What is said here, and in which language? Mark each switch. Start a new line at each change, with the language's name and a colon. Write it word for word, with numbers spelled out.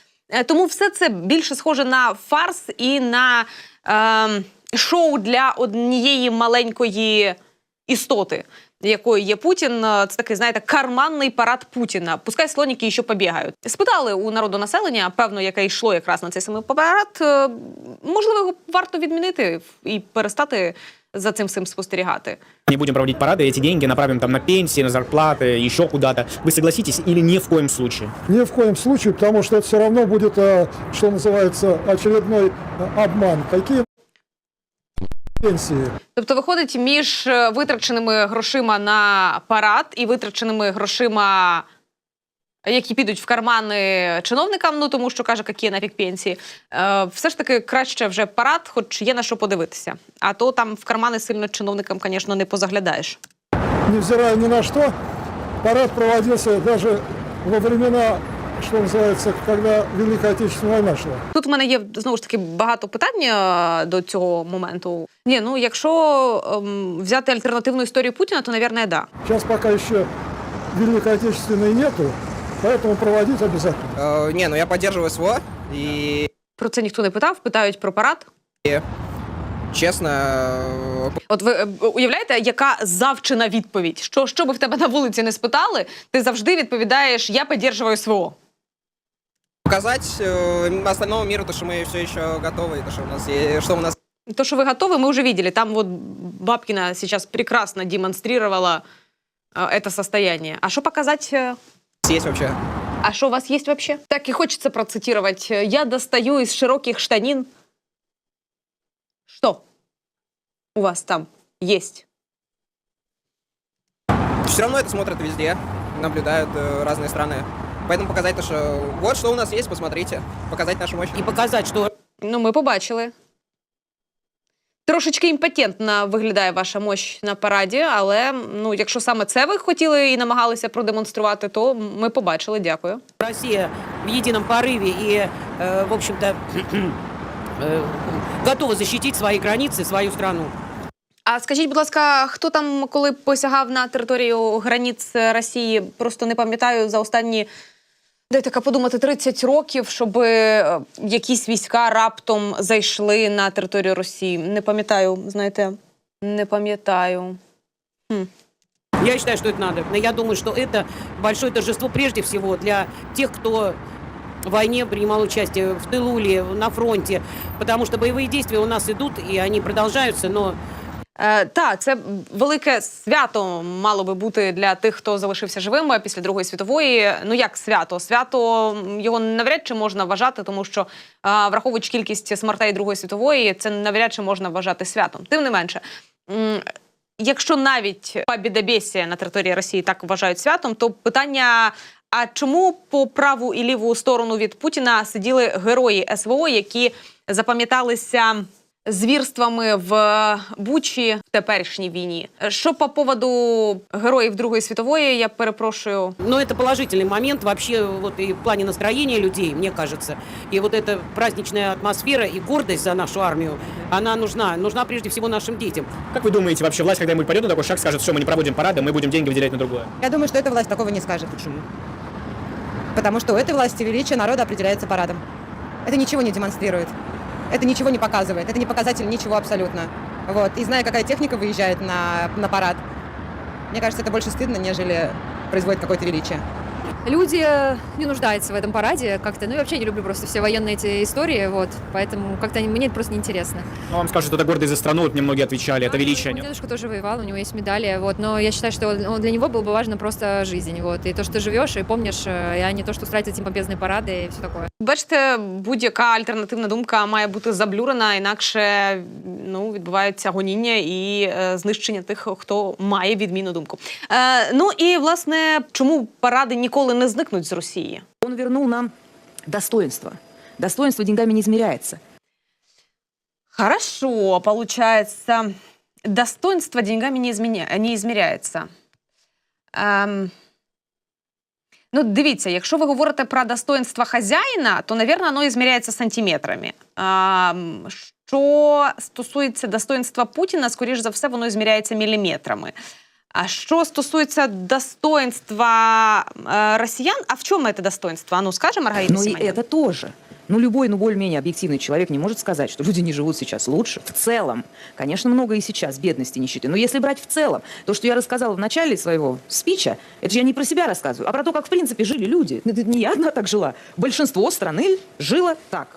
Ukrainian: Е, тому все це більше схоже на фарс і на е, шоу для однієї маленької істоти, якою є Путін. Це такий, знаєте, карманний парад Путіна. Пускай слоніки ще побігають. Спитали у народонаселення, певно, яке йшло якраз на цей самий парад, можливо, його варто відмінити і перестати за цим всім спостерігати.
Russian: Не будем проводить парады, эти деньги направим там на пенсии, на зарплаты, еще куда-то. Вы согласитесь или ни в коем случае? Ни в коем случае, потому что это все равно будет, что называется, очередной обман. Какие пенсии?
Ukrainian: Тобто виходить між витраченими грошима на парад і витраченими грошима, які підуть в кармани чиновникам, ну тому що каже, які нафіг пенсії, е, все ж таки краще вже парад, хоч є на що подивитися. А то там в кармани сильно чиновникам, звісно, не позаглядаєш.
Russian: Невзирая ни на что,
Ukrainian: парад проводився даже во времена, що називається, коли Велика Отечественна війна шла. Тут в мене є, знову ж таки, багато питань до цього моменту. Ні, ну, якщо ем, взяти альтернативну історію Путіна, то, мабуть, да. Зараз поки ще Великої Отечественної нету, тому проводити обов'язково. Е, ні, ну я підтримую СВО. І... Про це ніхто не питав, питають про парад. І... Чесно... От ви уявляєте, яка завчена відповідь? Що, що би в тебе на вулиці не спитали, ти завжди відповідаєш «я підтримую СВО».
Russian: Показать остальному миру то, что мы все еще готовы, то, что у нас есть, что у нас. То, что вы готовы, мы уже видели. Там вот Бабкина сейчас прекрасно демонстрировала это состояние. А что показать? Есть вообще. А что у вас есть вообще? Так и хочется процитировать. Я достаю из широких штанин. Что у вас там есть? Все равно это смотрят везде, наблюдают э, разные страны. Поэтому показать то, что вот что у нас есть, посмотрите. Показать нашу мощь.
Ukrainian: І показати, що... Ну, ми побачили. Трошечки імпотентно виглядає ваша мощь на параді, але ну, якщо саме це ви хотіли і намагалися продемонструвати, то ми побачили. Дякую. Росія в єдиному пориві і, в общем-то, готова захистити свої границі, свою страну. А скажіть, будь ласка, хто там, коли посягав на територію границь Росії, просто не пам'ятаю, за останні... Дайте так подумати, тридцять років, щоб якісь війська раптом зайшли на територію Росії. Не пам'ятаю, знаєте, не пам'ятаю. Хм. Я вважаю, що це треба.
Russian: Но я думаю,
Ukrainian: що це велике торжество,
Russian: прежде всего,
Ukrainian: для тих, хто
Russian: в войне принимал участие, в тылу ли, на фронте. Потому что боевые действия у нас идут, и они продолжаются, но...
Ukrainian: Е, та, це велике свято мало би бути для тих, хто залишився живими після Другої світової. Ну як свято? Свято його навряд чи можна вважати, тому що, е, враховуючи кількість смертей Другої світової, це навряд чи можна вважати святом. Тим не менше, м- якщо навіть побєдобєсія на території Росії так вважають святом, то питання... А чому по праву і ліву сторону від Путіна сиділи герої ес ве о, які запам'яталися... звірствами в Бучі в теперішній війні. Що по поводу героїв Другої світової, я перепрошую.
Russian: Ну, это положительный момент вообще вот и в плане настроения людей, мне кажется. И вот эта праздничная атмосфера и гордость за нашу армию, она нужна. Нужна прежде всего нашим детям. Как вы думаете, вообще власть когда-нибудь пойдет на такой шаг, скажет, все, мы не проводим парады, мы будем деньги выделять на другое? Я думаю, что эта власть такого не скажет. Почему? Потому что у этой власти величие народа определяется парадом. Это ничего не демонстрирует. Это ничего не показывает, это не показатель ничего абсолютно. Вот. И зная, какая техника выезжает на, на парад, мне кажется, это больше стыдно, нежели производит какое-то величие. Люди не нуждаются в этом параде как-то. Ну, я вообще не люблю просто все военные эти истории, вот. Поэтому как-то мне это просто неинтересно. Ну, вам скажут, что это гордость за страну, вот мне многие отвечали, да, это величие. Мой дедушка тоже воевал, у него есть медали, вот. Но я считаю, что он, для него было бы важно просто жизнь, вот. И то, что ты живешь и помнишь, а не то, что устраивать эти помпезные парады и все такое.
Ukrainian: Бачите, будь-яка альтернативна думка має бути заблюрена, інакше, ну, відбувається гоніння і е, знищення тих, хто має відмінну думку. Е, ну, і, власне, чому паради ніколи не зникнуть з Росії?
Russian: Он вернул нам достоинство. Достоинство деньгами не измеряется. Хорошо, получается, достоинство деньгами не, изменя... не измеряется. Ем...
Ukrainian: Ну, дивіться, якщо ви говорите про достоинство хазяїна, то, наверное, воно ізміряється сантиметрами. А, що стосується достоинства Путіна, скоріш за все, воно ізміряється міліметрами. А що стосується достоинства э, росіян, а в чому це достоинство? А ну, скажи, Маргарита Ну, Симоненко.
Russian: И это тоже. Ну, любой, ну, более-менее объективный человек не может сказать, что люди не живут сейчас лучше в целом. Конечно, много и сейчас бедности, нищеты. Но если брать в целом, то, что я рассказала в начале своего спича, это же я не про себя рассказываю, а про то, как в принципе жили люди. Это не я одна так жила. Большинство страны жило так.